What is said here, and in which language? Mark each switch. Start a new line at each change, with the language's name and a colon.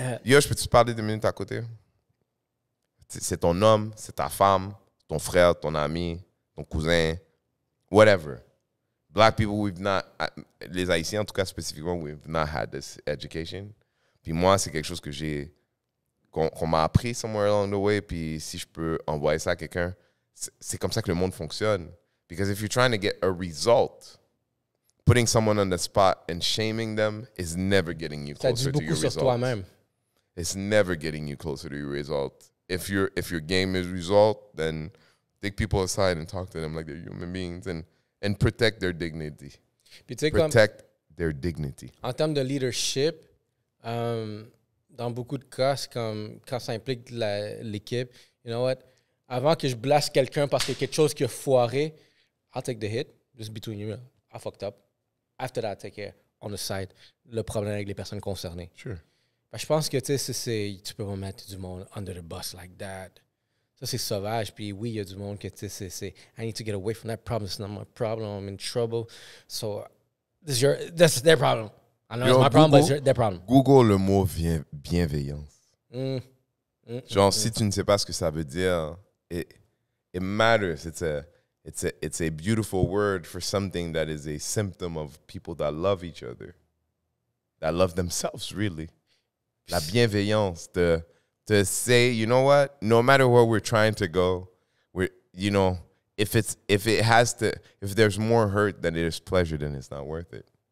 French: Yo, je peux te parler 2 minutes à côté? C'est ton homme, c'est ta femme, ton frère, ton ami, ton cousin, whatever.
English: Black people, les Haïtiens en tout cas spécifiquement, we've not had this education.
French: Puis moi, c'est quelque chose que qu'on m'a appris somewhere along the way. Puis si je peux envoyer ça à quelqu'un, c'est comme ça que le monde fonctionne.
English: Because if you're trying to get a result, putting someone on the spot and shaming them is never getting you closer to your result.
French: Sur toi-même.
English: It's never getting you closer to your result. If your game is result, then take people aside and talk to them like they're human beings and protect their dignity. Protect their dignity.
French: En termes de leadership, dans beaucoup de cas, c'est comme quand ça implique l'équipe, you know what? Avant que je blesse quelqu'un parce qu'il y a quelque chose qui a foiré, I'll take the hit, just between you. I fucked up.
English: After that, take care, on the side, le problème avec les personnes concernées. Sure.
French: Je pense que tu peux pas mettre du monde under the bus like that.
English: Ça, c'est sauvage. Puis oui, il y a du monde que c'est I need to get away from that problem. It's not my problem. I'm in trouble. So, that's their problem. I know it's my problem, but it's their problem.
French: Google le mot bienveillance. Genre, si tu ne sais pas ce que ça veut dire, it matters.
English: It's a beautiful word for something that is a symptom of people that love each other, that love themselves, really. La bienveillance, to say, you know what? No matter where we're trying to go, you know, if there's more hurt than there's pleasure, then it's not worth it.